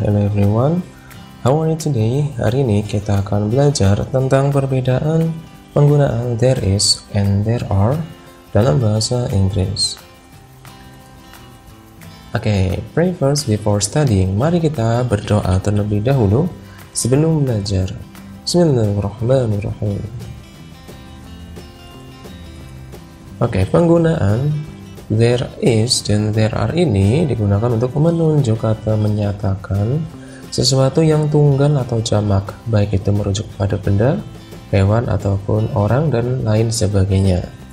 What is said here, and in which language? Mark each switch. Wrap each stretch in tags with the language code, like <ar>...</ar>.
<en>Hello everyone, how are you today?</en> <id>Hari ini kita akan belajar tentang perbedaan penggunaan</id> <en>there is and there are</en> <id>dalam bahasa Inggris.</id> <en>Oke, pray first before studying.</en> <id>Mari kita berdoa terlebih dahulu sebelum belajar.</id> <ar>Bismillahirrahmanirrahim.</ar> <id>Oke, penggunaan there is dan there are ini digunakan untuk menunjuk atau menyatakan sesuatu yang tunggal atau jamak, baik itu merujuk pada benda, hewan, ataupun orang, dan lain sebagainya.</id>